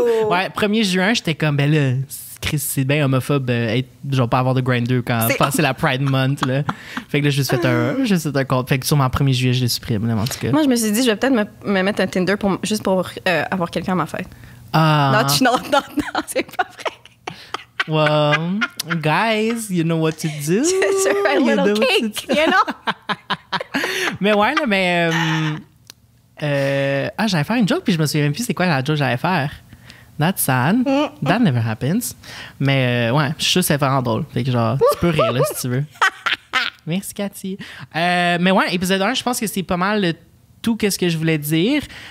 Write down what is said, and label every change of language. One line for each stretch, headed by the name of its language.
French: Ouais, 1er juin, j'étais comme, ben là, Chris, c'est bien homophobe, genre pas avoir de Grindr quand passer la Pride Month, là. Fait que là, j'ai juste fait un compte. Fait que sur mon 1er juillet, je le supprime, là, en tout cas. Moi, je me suis dit, je vais peut-être me mettre un Tinder juste pour avoir quelqu'un à ma fête. Ah. Non, c'est pas vrai.
English: Well, guys, you know what to do. Just a little cake, you know?
French: Mais ouais, là, mais... j'allais faire une joke, puis je me souviens même plus c'est quoi la joke que j'allais faire.
English: That's sad. That never happens.
French: Mais ouais, je suis sûr que c'est vraiment drôle. Fait que genre, tu peux rire, là, si tu veux. Merci, Cathy. Mais ouais, épisode 1, je pense que c'est pas mal tout qu'est-ce que je voulais dire.